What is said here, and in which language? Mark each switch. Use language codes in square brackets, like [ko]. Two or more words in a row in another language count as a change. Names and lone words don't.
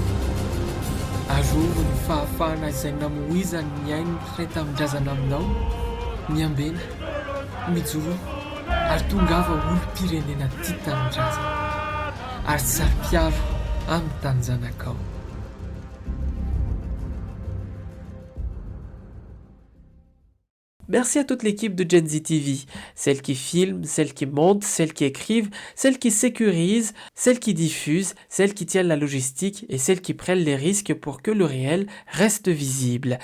[mg] Arovo ny fahafahana izay namohizany ny ainy iray tamin-drazana aminao, miambena, mijoro, ary tongava olo-pirenena tia tamin-drazana, ary sary-piaro amin'ny tany zanakao. [fr] Merci à toute l'équipe de Gen Z TV, celles qui filment, celles qui montent, celles qui écrivent, celles qui sécurisent, celles qui diffusent, celles qui tiennent la logistique et celles qui prennent les risques pour que le réel reste visible.